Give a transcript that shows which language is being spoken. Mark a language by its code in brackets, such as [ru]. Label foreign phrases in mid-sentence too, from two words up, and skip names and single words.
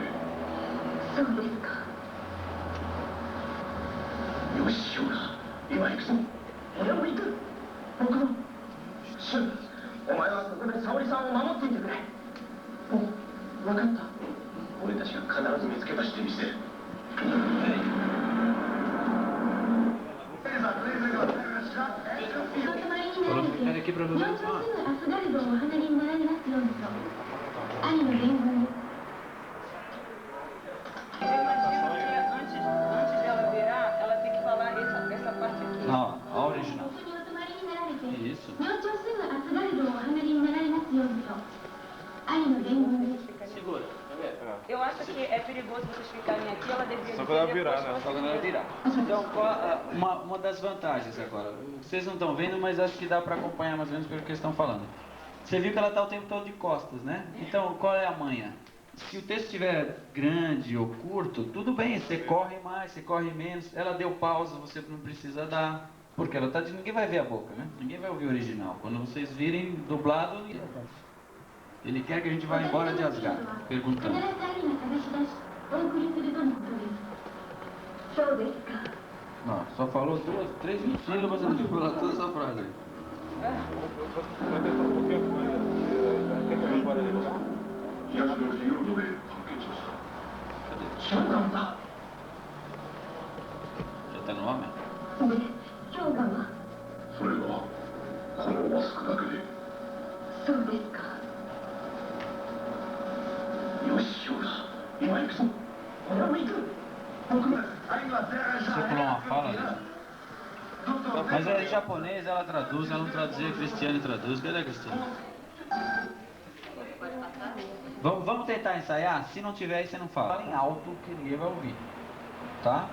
[ja] そうですか。よし、ショウガ、今行くぞ。俺も行く。僕も。シュン、お前はここで沙織さんを守っていてくれ。お、分かった。俺たちが必ず見つけ出してみせる。 [pt] Falou que ficar aqui pra você. [ja] アスガルドをお離れになられますようにと兄の伝言です。 [pt] Antes dela virar, ela tem que falar essa parte aqui. Não, a original. [ja] 一緒にお泊まりになられて [pt] Isso. [ja] 明朝すぐアスガルドをお離れになられますようにと兄の伝言です。 [pt] Segura. Eu acho que é perigoso vocês ficarem aqui, ela deveria Só quando ela virar, né? Só quando ela virar. Então, uma das vantagens agora. Vocês não estão vendo, mas acho que dá para acompanhar mais ou menos pelo que eles estão falando. Você viu que ela está o tempo todo de costas, né? Então, qual é a manha? Se o texto estiver grande ou curto, tudo bem, você corre mais, você corre menos. Ela deu pausa, você não precisa dar. Porque ela tá, ninguém vai ver a boca, né? Ninguém vai ouvir o original. Quando vocês virem dublado, ele quer que a gente vá embora de Asgard, perguntando. [ja] 必ず兄が探し出しお送りするとのことです。そうですか。 [pt] Não, só falou 3 sílabas, ela ficou lá toda essa frase aí. Vai tentar um pouquinho mais. Quer que eu pare ali? [ja] 東のフィヨルドで発見しました。そうなんだ。 [pt] Já tá no nome? [ja] で、氷河はそれがこのマスクだけで。そうですか。よし、ショウガ、今行くぞ。俺も行く。僕も。 [pt] Você pulou uma fala ali. Mas é japonês, ela traduz, ela não traduzia, a Cristiane traduz. Cadê a Cristiane? Vamos tentar ensaiar? Se não tiver aí, você não fala. Fala em alto que ninguém vai ouvir. Tá?